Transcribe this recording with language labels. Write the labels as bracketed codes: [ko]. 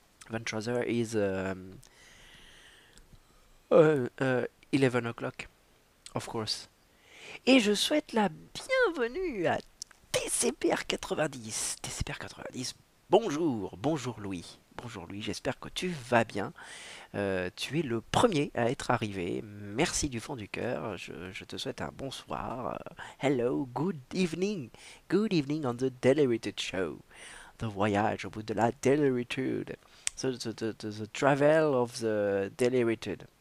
[fr] 23 heures [en] is 11 o'clock, of course. [fr] Et je souhaite la bienvenue à TCPR 90. TCPR 90, bonjour Louis. Bonjour Louis, j'espère que tu vas bien. Tu es le premier à être arrivé. Merci du fond du cœur. Je te souhaite un bonsoir. [en] Hello, good evening. Good evening on the Delirited Show. The [fr] voyage au bout de la Deliritude. [en] The travel of the Delirited.